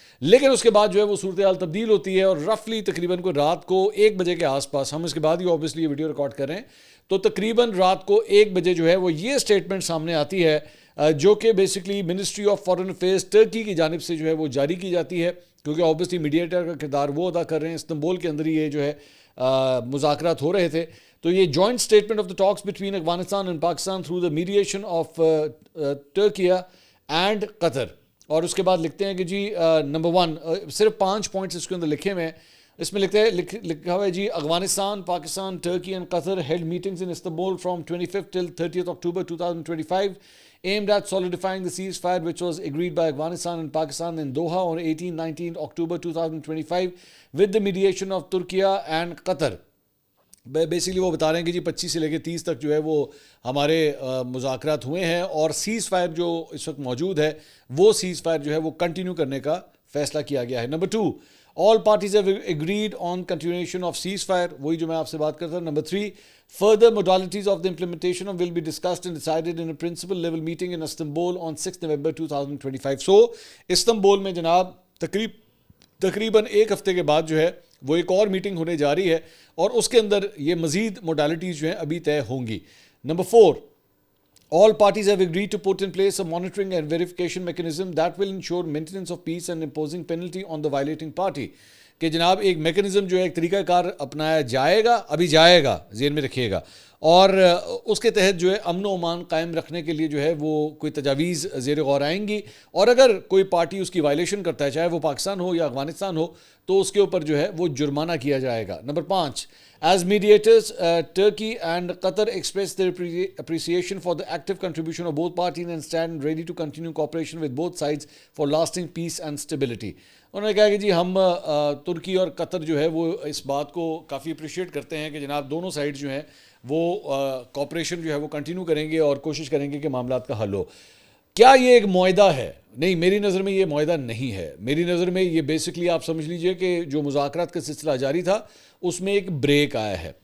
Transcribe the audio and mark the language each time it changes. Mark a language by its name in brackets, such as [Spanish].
[Urdu] لیکن اس کے بعد جو ہے وہ صورتحال تبدیل ہوتی ہے، اور رفلی تقریباً کوئی رات کو 1 بجے کے آس پاس، ہم اس کے بعد ہی اوبیسلی یہ ویڈیو ریکارڈ کر رہے ہیں، تو تقریباً رات کو 1 بجے جو ہے وہ یہ سٹیٹمنٹ سامنے آتی ہے جو کہ basically ministry of foreign affairs Turkey کی جانب سے جو ہے وہ جاری کی جاتی ہے، کیونکہ اوبیسلی میڈیٹر کا کردار وہ ادا کر رہے ہیں. استنبول کے اندر ہی یہ جو ہے مذاکرات ہو رہے تھے. [English] تو یہ joint statement of the talks between Afghanistan and Pakistan through the mediation of Turkey and Qatar. [Urdu] اور اس کے بعد لکھتے ہیں کہ جی نمبر 1 صرف 5 پوائنٹس اس کے اندر لکھے ہوئے ہیں. اس میں لکھا ہوا ہے جی Afghanistan, Pakistan, Turkey and Qatar [English] held meetings in Istanbul from 25th till 30th October 2025 aimed at solidifying the ceasefire which was agreed by Afghanistan and Pakistan in Doha on 18-19 October 2025 with the mediation of Turkey and Qatar. [Urdu] Basically وہ بتا رہے ہیں کہ جی 25 سے لے کے 30 تک جو ہے وہ ہمارے مذاکرات ہوئے ہیں، اور سیز فائر جو اس وقت موجود ہے وہ سیز فائر جو ہے وہ کنٹینیو کرنے کا فیصلہ کیا گیا ہے. [English] Number 2 all parties have agreed on continuation of ceasefire. [Urdu] وہی جو میں آپ سے بات کرتا ہوں. [English] Number 3 further modalities of the implementation will be discussed and decided in a principal level meeting in Istanbul on 6 November 2025. [Urdu] So Istanbul میں جناب تقریباً 1 ہفتے کے بعد جو ہے وہ ایک اور میٹنگ ہونے جا رہی ہے، اور اس کے اندر یہ مزید موڈالٹیز جو ہیں ابھی طے ہوں گی. [English] Number 4 all parties have agreed to put in place a monitoring and verification mechanism that will ensure maintenance of peace and imposing penalty on the violating party. [Urdu] کہ جناب ایک میکنزم جو ہے ایک طریقہ کار اپنایا جائے گا، ابھی جائے گا، ذہن میں رکھیے گا، اور اس کے تحت جو ہے امن و امان قائم رکھنے کے لیے جو ہے وہ کوئی تجاویز زیر غور آئیں گی. اور اگر کوئی پارٹی اس کی وائلیشن کرتا ہے، چاہے وہ پاکستان ہو یا افغانستان ہو، تو اس کے اوپر جو ہے وہ جرمانہ کیا جائے گا. [English] Number 5 as mediators, Turkey and Qatar expressed their appreciation for the active contribution of both parties and stand ready to continue cooperation with both sides for lasting peace and stability. [Urdu] انہوں نے کہا کہ جی ہم ترکی اور قطر جو ہے وہ اس بات کو کافی اپریشیٹ کرتے ہیں کہ جناب دونوں سائڈ جو ہیں وہ کوپریشن جو ہے وہ کنٹینیو کریں گے اور کوشش کریں گے کہ معاملات کا حل ہو. کیا یہ ایک معاہدہ ہے؟ نہیں، میری نظر میں یہ معاہدہ نہیں ہے. میری نظر میں یہ بیسکلی آپ سمجھ لیجئے کہ جو مذاکرات کا سلسلہ جاری تھا اس میں ایک بریک آیا ہے.